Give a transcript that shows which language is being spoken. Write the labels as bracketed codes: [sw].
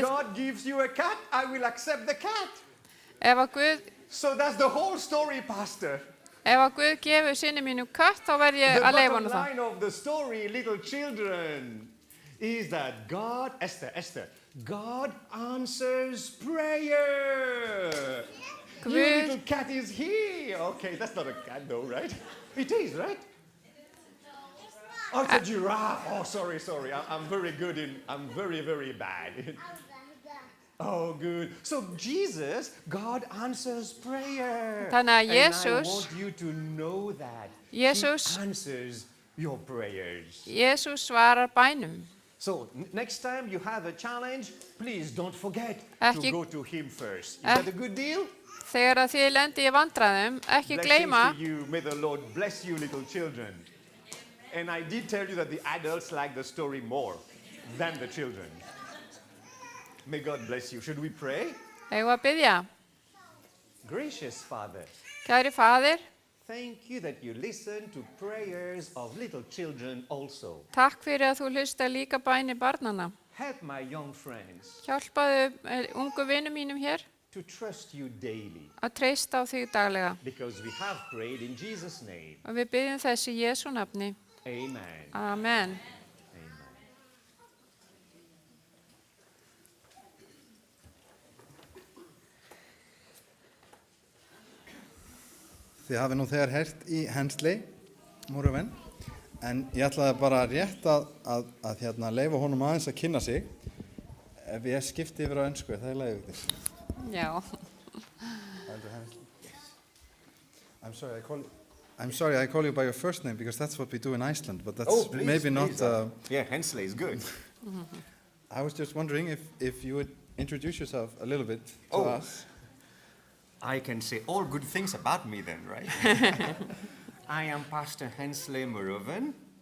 [en] God gives you a cat, I will accept the cat. [is] ef að [en] So that's the whole story, Pastor. [is] Guð gefur syni mínum kött, þá verð ég [en] The [is] að leifa [en] bottom [is] hann það. [en] line of the story, little children, is that God, Esther, God answers prayer. Your little cat is here. Okay, that's not a cat though, right? It is, right? Oh, it's a giraffe. Oh, sorry. I'm very good I'm very bad. Oh, good. So Jesus, God answers prayer. [is] Þannig að [en] And I [is] Jesús- [en] want you to know that. [is] Jesús- [en] He answers your prayers. [is] Jesús svarar bænum. [en] So next time you have a challenge, please don't forget [is] Ekki- [en] to go to him first. Is that a good deal? [is] Þegar að þið lendi í vandræðum, ekki [en] Blessings [is] gleyma, [en] to you. May the Lord bless you, little children. And I did tell you that the adults like the story more than the children. May God bless you. Should we pray? [is] eigum að biðja. [en] Gracious Father, [is] Kæri faðir, [en] thank you that you listen to prayers of little children also. [is] takk fyrir að þú hlusta líka bæni barnanna. [en] Help my young friends [is] Hjálpaðu ungu vinum mínum hér [en] to trust you daily, [is] að treysta á þig daglega. [en] because we have prayed in Jesus' name. [is] Og við biðjum þess í Jesú nafni. [en] Amen. [is] Amen. Amen. Þið hafið nú þegar heyrt í Hensley, Morven, en ég ætlaði bara rétt að leyfa honum aðeins að kynna sig. Ef ég skipti yfir á ensku, það er lagið ykkur. Já. [en] I'm sorry, I call you by your first name because that's what we do in Iceland, but that's Please, maybe not. Yeah, Hensley is good. I was just wondering if you would introduce yourself a little bit to Oh. us. I can say all good things about me then, right? I am Pastor Hensley Muruven.